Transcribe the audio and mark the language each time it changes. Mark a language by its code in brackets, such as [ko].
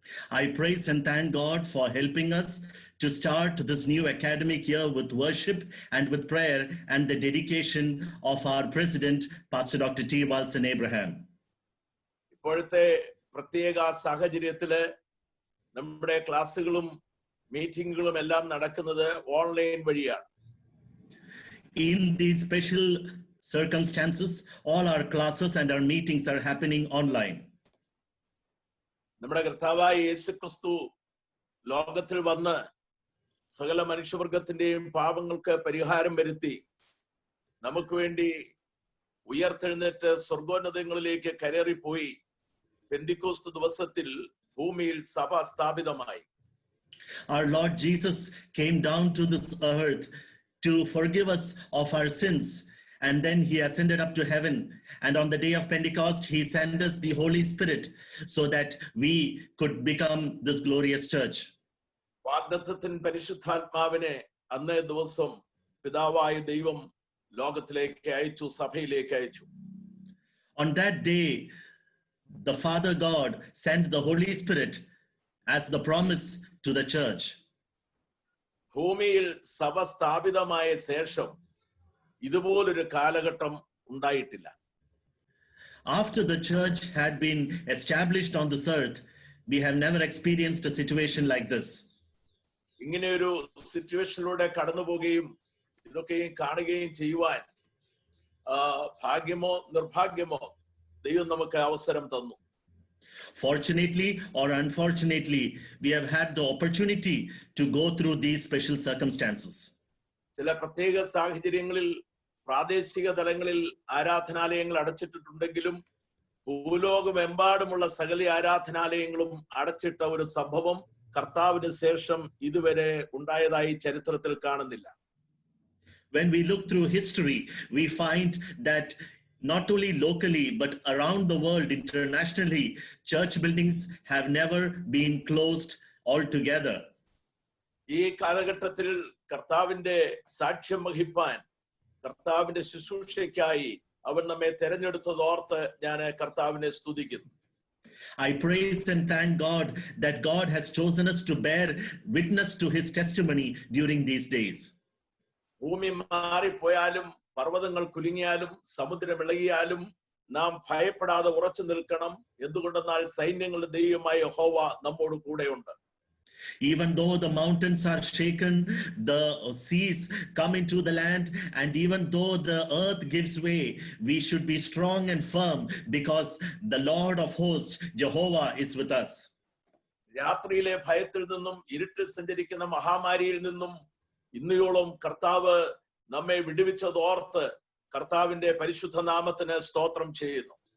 [en] I praise and thank God for helping us to start this new academic year with worship and with prayer and the dedication of our President, Pastor Dr. T. Walson Abraham. [ml] ഇപ്പോഴത്തെ പ്രത്യേക സാഹചര്യത്തില് നമ്മുടെ ക്ലാസ്സുകളും മീറ്റിങ്ങുകളും എല്ലാം നടക്കുന്നത് online വഴിയാണ്. [en] In these special circumstances, all our classes and our meetings are happening online. [ml] നമ്മുടെ കർത്താവായ യേശുക്രിസ്തു ലോകത്തിൽ വന്ന് സകല മനുഷ്യവർഗത്തിന്റെയും പാപങ്ങൾക്ക് പരിഹാരം വരുത്തി നമുക്ക് വേണ്ടി ഉയർത്തെഴുന്നേറ്റ് സ്വർഗോന്നതങ്ങളിലേക്ക് കയറിപ്പോയി പെന്തിക്കോസ്ത് ദിവസത്തിൽ ഭൂമിയിൽ സഭ സ്ഥാപിതമായി. [en] Our Lord Jesus came down to this earth to forgive us of our sins, and then he ascended up to heaven, and on the day of Pentecost he sent us the Holy Spirit so that we could become this glorious church. [ml] വാഗ്ദത്തത്തിൻ പരിശുദ്ധാത്മാവിനെ അന്നേ ദിവസം പിതാവായ ദൈവം ലോകത്തിലേക്ക് അയച്ചു, സഭയിലേക്ക് അയച്ചു. [en] On that day, the Father God sent the Holy Spirit as the promise to the church. [ml] ഭൂമിയിൽ സഭ സ്ഥാപിതമായ ശേഷം ഇതുപോലൊരു കാലഘട്ടം ഉണ്ടായിട്ടില്ല. [en] After the church had been established on this earth, we have never experienced a situation like this. [ml] ഇങ്ങനെയൊരു സിറ്റുവേഷനിലൂടെ കടന്നു പോവുകയും ഇതൊക്കെയും കാണുകയും ചെയ്യുവാൻ ഭാഗ്യമോ നിർഭാഗ്യമോ ദൈവം നമുക്ക് അവസരം തന്നു. [en] Fortunately or unfortunately, we have had the opportunity to go through these special circumstances. [ml] ചില പ്രത്യേക സാഹചര്യങ്ങളിൽ പ്രാദേശിക തലങ്ങളിൽ ആരാധനാലയങ്ങൾ അടച്ചിട്ടിട്ടുണ്ടെങ്കിലും ഭൂലോകമെമ്പാടുമുള്ള സകല ആരാധനാലയങ്ങളും അടച്ചിട്ട ഒരു സംഭവം കർത്താവിന് ശേഷം ഇതുവരെ ഉണ്ടായതായി ചരിത്രത്തിൽ കാണുന്നില്ല. [en] When we look through history, we find that not only locally but around the world internationally, church buildings have never been closed altogether. [ml] ഈ കാലഘട്ടത്തിൽ കർത്താവിന്റെ സാക്ഷ്യം വഹിപ്പാൻ, കർത്താവിന്റെ ശുശ്രൂഷയ്ക്കായി അവൻ നമ്മെ തെരഞ്ഞെടുത്തതോർത്ത് ഞാൻ കർത്താവിനെ സ്തുതിക്കുന്നു. [en] I praise and thank God that God has chosen us to bear witness to his testimony during these days. [ml] ഭൂമി മാറിപ്പോയാലും പർവ്വതങ്ങൾ കുലുങ്ങിയാലും സമുദ്രം ഇളകിയാലും നാം ഭയപ്പെടാതെ ഉറച്ചു നിൽക്കണം. എന്തുകൊണ്ടെന്നാൽ സൈന്യങ്ങളുടെ ദൈവമായ യഹോവ നമ്മോട് കൂടെയുണ്ട്. [en] Even though the mountains are shaken, the seas come into the land, and even though the earth gives way, we should be strong and firm because the Lord of hosts, Jehovah, is with us. [ml] രാത്രിയിലെ ഭയത്തിൽ നിന്നും ഇരുട്ടിൽ സഞ്ചരിക്കുന്ന മഹാമാരിയിൽ നിന്നും ഇന്നയോളം കർത്താവ് നമ്മെ വിടുവിച്ചതോർത്ത് കർത്താവിന്റെ പരിശുദ്ധ നാമത്തിന് സ്തോത്രം ചെയ്യുന്നു.